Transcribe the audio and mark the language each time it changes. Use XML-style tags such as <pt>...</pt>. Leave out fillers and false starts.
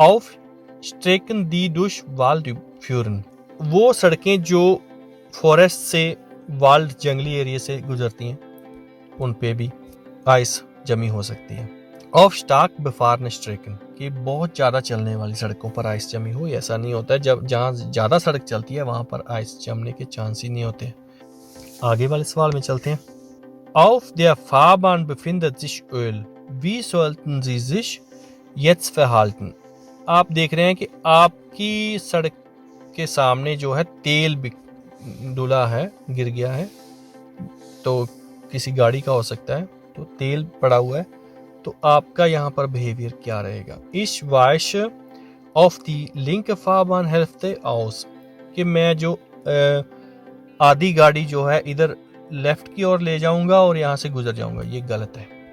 <de>ऑफ स्ट्रेकन दी दुश वाल्ड फ्यूरन,</de> <hi>वो सड़कें जो फॉरेस्ट से वाल्ड जंगली एरिया से गुजरती हैं उन पे भी आइस जमी हो सकती है।</hi> <de>ऑफ स्टार्क बेफारन स्ट्रेकन,</de> <hi>कि बहुत ज्यादा चलने वाली सड़कों पर आइस जमी हो, ऐसा नहीं होता है, जब जहाँ ज्यादा सड़क चलती है वहां पर आइस जमने के चांस ही नहीं होते। आगे वाले सवाल में चलते हैं।</hi> <de>Auf der Fahrbahn befindet sich Öl. Wie sollten Sie sich jetzt verhalten?</de> <hi>आप देख रहे हैं कि आपकी सड़क के सामने जो है तेल डुला है, गिर गया है, तो किसी गाड़ी का हो सकता है, तो तेल पड़ा हुआ है, तो आपका यहाँ पर बिहेवियर क्या रहेगा।</hi> <de>Ich weiche auf die linke Fahrbahnhälfte aus,</de> <hi>कि मैं जो आधी गाड़ी जो है इधर लेफ्ट की ओर ले जाऊंगा और यहाँ से गुजर जाऊंगा, ये गलत है।</hi>